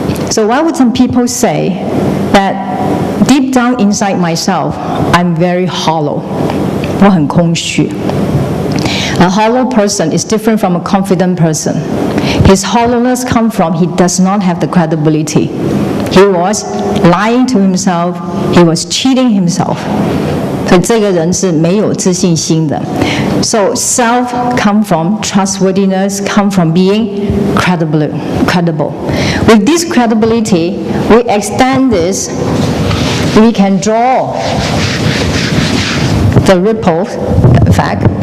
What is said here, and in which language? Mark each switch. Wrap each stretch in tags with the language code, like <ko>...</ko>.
<en>So why would some people say that deep down inside myself, I'm very hollow?</en> <zh>我很空虚.</zh> <en>A hollow person is different from a confident person. His hollowness comes from he does not have the credibility. He was lying to himself. He was cheating himself.</en> <zh>所以这个人是没有自信心的.</zh> <en>So self comes from trustworthiness, comes from being credible. With this credibility, we extend this. We can draw the ripple effect.</en>